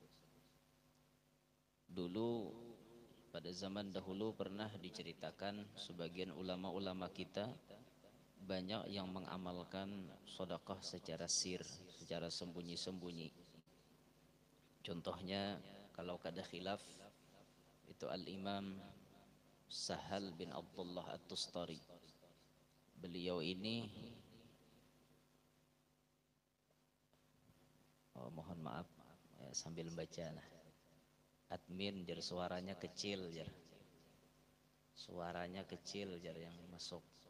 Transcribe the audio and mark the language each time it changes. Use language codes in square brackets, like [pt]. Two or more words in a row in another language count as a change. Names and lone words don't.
[id] Dulu pada zaman dahulu pernah diceritakan sebagian ulama-ulama kita banyak yang mengamalkan sedekah secara sir, secara sembunyi-sembunyi. Contohnya kalau kada khilaf itu Al-Imam Sahal bin Abdullah At-Tustari. Beliau ini, mohon maaf ya, sambil baca nah. [bjn] Admin jar suaranya kecil jar. Suaranya kecil jar yang masuk.